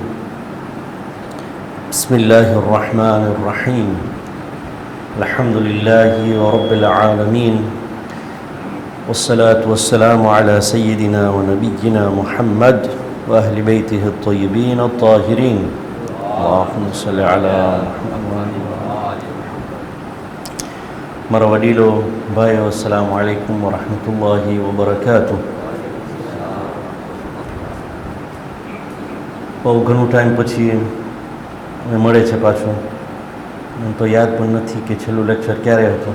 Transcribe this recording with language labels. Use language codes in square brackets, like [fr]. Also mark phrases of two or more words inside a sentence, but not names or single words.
[ar] بسم الله الرحمن الرحيم. الحمد لله رب العالمين، والصلاة والسلام على سيدنا ونبينا محمد وأهل بيته الطيبين الطاهرين. اللهم صل على محمد. [gu] મારા વડીલો, ભાઈઓ, [ar] السلام عليكم ورحمة الله وبركاته. [gu] બહુ ઘણું ટાઈમ પછી અમે મળે છે પાછું. મને તો યાદ પણ નથી કે છેલ્લું લેક્ચર ક્યારે હતું.